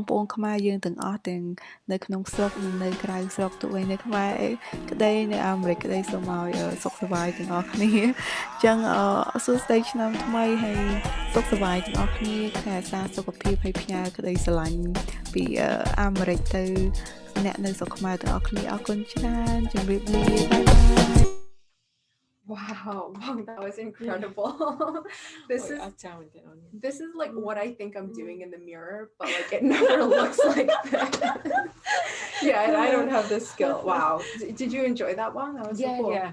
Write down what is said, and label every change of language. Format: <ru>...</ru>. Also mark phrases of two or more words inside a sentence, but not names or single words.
<km>ប្អូនខ្មែរយើងទាំងអស់ទាំងនៅក្នុងស្រុកនិងនៅក្រៅស្រុកទោះបីនៅខ្មែរក្តីនៅអាមេរិកក្តីសូមឲ្យសុខសប្បាយទាំងអស់គ្នាអញ្ចឹងសួស្តីឆ្នាំថ្មីហើយសុខសប្បាយទាំងអស់គ្នាថែរក្សាសុខភាពហើយផ្ញើក្តីស្រឡាញ់ពីអាមេរិកទៅអ្នកនៅស្រុកខ្មែរទាំងអស់គ្នាអរគុណច្រើនជម្រាបលា</km> <en>bye bye Wow, that was incredible. This is like what I think I'm doing in the mirror, but like it never looks like that. Yeah, and I don't have this skill. Wow. Did you enjoy that one? That was so cool. Yeah.</en>